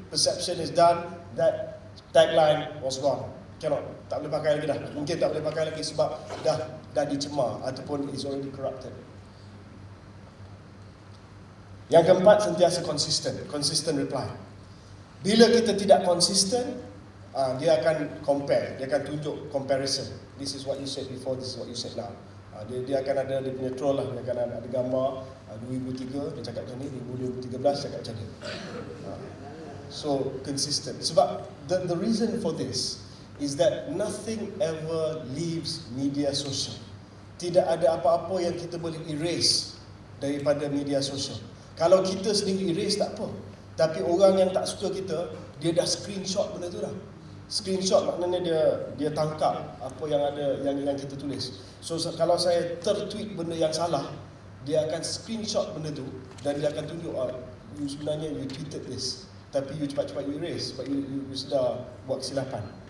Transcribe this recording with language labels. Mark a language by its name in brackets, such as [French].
[English] Perception is done, that tagline was gone. [Malay] Cannot, tak boleh pakai lagi dah. Mungkin tak boleh pakai lagi sebab dah dicemar ataupun [English] is already corrupted. [Malay] Yang keempat, sentiasa consistent reply. Bila kita tidak konsisten, dia akan compare, dia akan tunjuk comparison. [English] This is what you said before, this is what you said now. [Malay] Dia akan ada dia punya troll lah, dia akan ada gambar 2003 dia cakap macam ni, 2013 cakap macam ni. [English] So consistent. Sebab the reason for this is that nothing ever leaves media sosial. [Malay] Tidak ada apa-apa yang kita boleh erase daripada media sosial. Kalau kita sendiri erase tak apa, tapi orang yang tak suka kita, dia dah screenshot benda tu dah. Screenshot maknanya dia tangkap apa yang ada yang kita tulis. So kalau saya tertweet benda yang salah, dia akan screenshot benda tu dan dia akan tunjuk, you sebenarnya [English] you tweeted this, [Malay] tapi you cepat-cepat you erase sebab you sudah buat kesilapan.